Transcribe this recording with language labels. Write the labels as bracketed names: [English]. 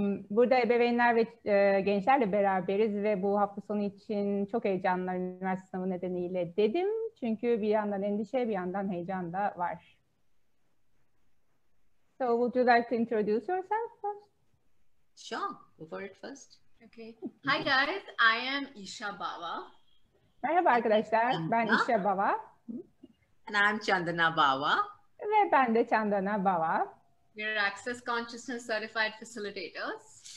[Turkish] Burada ebeveynler ve gençlerle beraberiz ve bu hafta sonu için çok heyecanlılar üniversite sınavı nedeniyle dedim. Çünkü bir yandan endişe, bir yandan heyecan da var. [English] So would you like to introduce yourself first? Sure, go for it first. Okay. Hi guys, I am Isha Bava. [Turkish] Merhaba arkadaşlar, ben İşe Bava. [English] And I'm Chandana Bava. [Turkish] Ve ben de Chandana Bava. [English] We are Access Consciousness Certified Facilitators.